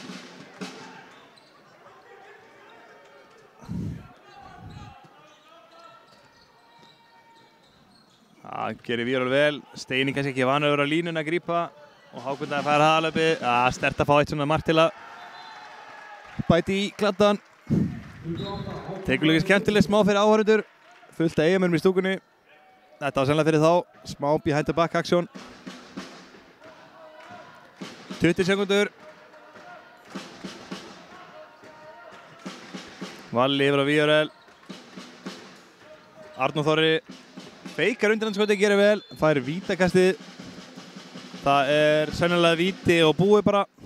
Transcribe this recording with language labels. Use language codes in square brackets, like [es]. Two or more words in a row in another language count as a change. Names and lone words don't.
[is] Það gerir Víðurel vel. Steini kannski ekki vanur að vera á línuna að grípa. Og Hákon Daði fær hraðalöpi. Sterkt að fá eitt svona mark til að bæti í kladdan. Tekur líka skemmtileg smá fyrir áhorfendur. Fullt af Eyjamönnum í stúkunni. Þetta var sennilega fyrir þá. Smá [en] behind the back action. [is] 20 sekúndur. Valli yfir á Víðurel. Arnór Þorri feikar undir hans skoti, gerir vel. Fær vítakastið. Það er sennilega víti og búið bara.